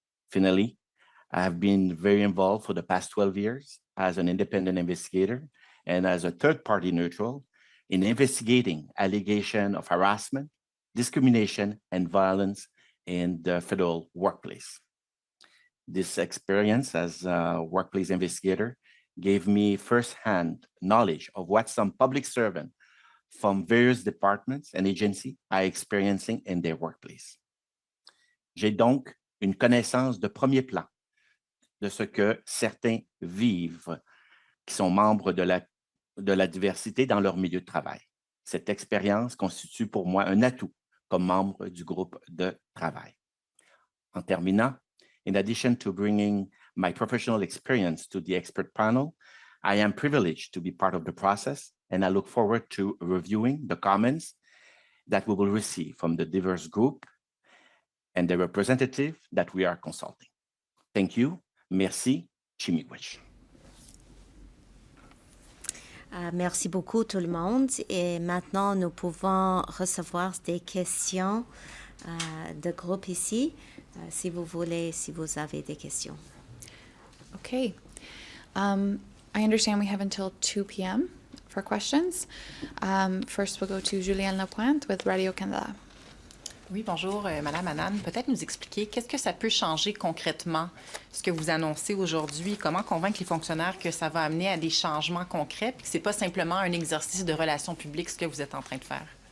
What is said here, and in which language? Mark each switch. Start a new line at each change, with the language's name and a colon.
English: Finally, I have been very involved for the past 12 years as an independent investigator and as a third-party neutral in investigating allegations of harassment, discrimination, and violence in the federal workplace. This experience as a workplace investigator gave me firsthand knowledge of what some public servants from various departments and agencies are experiencing in their workplace.
French: J'ai donc une connaissance de premier plan de ce que certains vivent qui sont membres de la diversité dans leur milieu de travail. Cette expérience constitue pour moi un atout comme membre du groupe de travail. En terminant,
English: in addition to bringing my professional experience to the expert panel, I am privileged to be part of the process, and I look forward to reviewing the comments that we will receive from the diverse group and the representative that we are consulting. Thank you.
French: Merci.
English: Chimiigwech.
French: Merci beaucoup tout le monde. Et maintenant, nous pouvons recevoir des questions de groupe ici, si vous voulez, si vous avez des questions.
English: Okay. I understand we have until 2 p.m. for questions. First, we'll go to Julienne Lapointe with Radio-Canada.
French: Oui, bonjour, Madame Anand. Peut-être nous expliquer qu'est-ce que ça peut changer concrètement, ce que vous annoncez aujourd'hui, comment convaincre les fonctionnaires que ça va amener à des changements concrets, puis que ce n'est pas simplement un exercice de relations publiques, ce que vous êtes en train de faire?